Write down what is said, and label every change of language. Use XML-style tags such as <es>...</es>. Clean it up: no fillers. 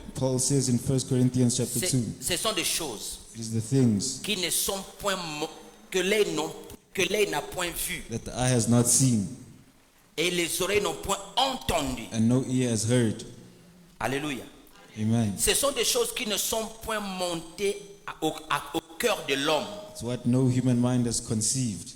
<en>Paul says in 1 Corinthians chapter 2,</en> <fr>ce sont des choses</fr> <en>it is the things</en> <fr>qui ne sont point que l'œil n'a point vu</fr> <en>that the eye has not seen</en> <fr>et les oreilles n'ont point entendu.</fr> <en>and no ear has heard. Alléluia. Amen.</en> <fr>Ce sont des choses qui ne sont point montées au cœur de l'homme.</fr> <en>It's what no human mind has conceived.</en>